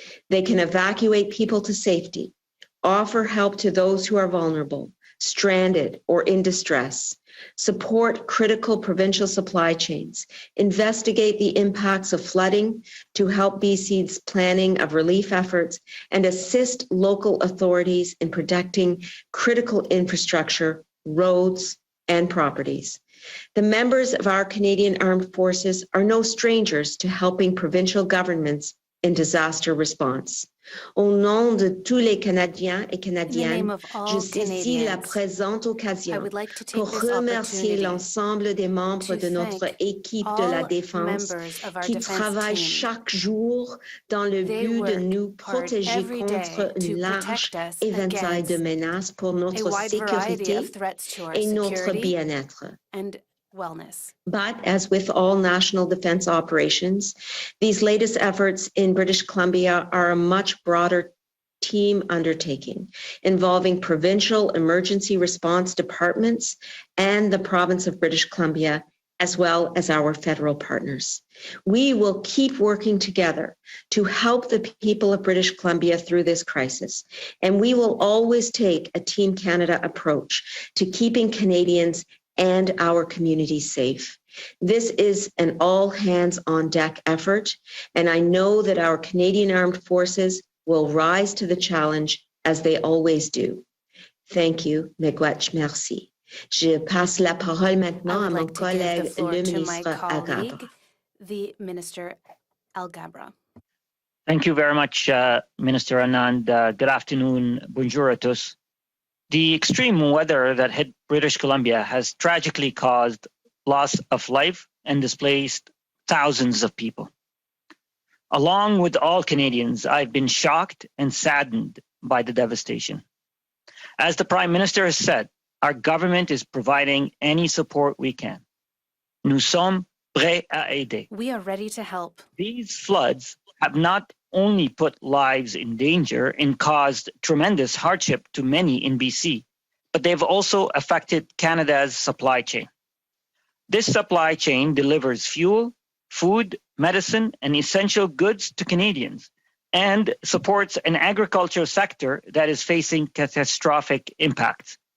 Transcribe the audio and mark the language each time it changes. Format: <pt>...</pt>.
<en>They can evacuate people to safety, offer help to those who are vulnerable, stranded, or in distress, support critical provincial supply chains, investigate the impacts of flooding to help BC's planning of relief efforts, and assist local authorities in protecting critical infrastructure, roads, and properties. The members of our Canadian Armed Forces are no strangers to helping provincial governments in disaster response.</en> <fr>Au nom de tous les Canadiens et Canadiennes, je saisis la présente occasion pour remercier l'ensemble des membres de notre équipe de la défense qui travaillent chaque jour dans le but de nous protéger contre un large éventail de menaces pour notre sécurité et notre bien-être.</fr> <en>Wellness. But as with all national defense operations, these latest efforts in British Columbia are a much broader team undertaking involving provincial emergency response departments and the province of British Columbia, as well as our federal partners. We will keep working together to help the people of British Columbia through this crisis, and we will always take a Team Canada approach to keeping Canadians and our communities safe. This is an all-hands-on-deck effort, and I know that our Canadian Armed Forces will rise to the challenge as they always do. Thank you, Miigwech, merci.</en> <fr>Je passe la parole maintenant à mon collègue, le ministre Alghabra.</fr> <en>The Minister Alghabra. Thank you very much, Minister Anand. Good afternoon.</en> <fr>Bonjour à tous.</fr> <en>The extreme weather that hit British Columbia has tragically caused loss of life and displaced thousands of people. Along with all Canadians, I've been shocked and saddened by the devastation. As the Prime Minister has said, our government is providing any support we can.</en> <fr>Nous sommes prêts à aider.</fr> <en>We are ready to help. These floods have not only put lives in danger and caused tremendous hardship to many in BC, but they've also affected Canada's supply chain. This supply chain delivers fuel, food, medicine, and essential goods to Canadians and supports an agricultural sector that is facing catastrophic impacts.</en>